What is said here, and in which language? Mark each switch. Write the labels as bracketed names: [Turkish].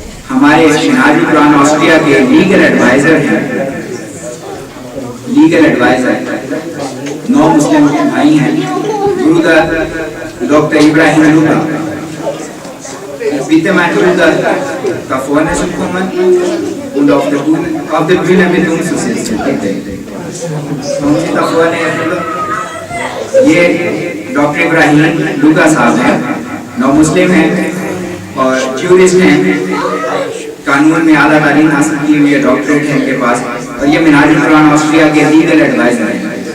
[Urdu] ہمارے منہاج القرآن آسٹریا کے لیگل ایڈوائزر ہیں. لیگل ایڈوائزر 9 مسلم بھائی ہیں. [German] برودر ڈاکٹر ابراہیم لوگا bitte mein Bruder da vorne zu kommen und auf der Bühne mit uns zu sitzen, bitte. Kommen Sie da vorne, Herr Bruder. [Urdu] یہ doctor Ebrahim لوگا صاحب ہیں, 9 مسلم ہیں اور jurist ہیں, قانون میں اعلیٰ تعلیم حاصل کی ہوئی ہے, ڈاکٹریٹ ہے ان کے پاس, اور یہ منہاج القرآن آسٹریا کے لیگل ایڈوائزر ہیں.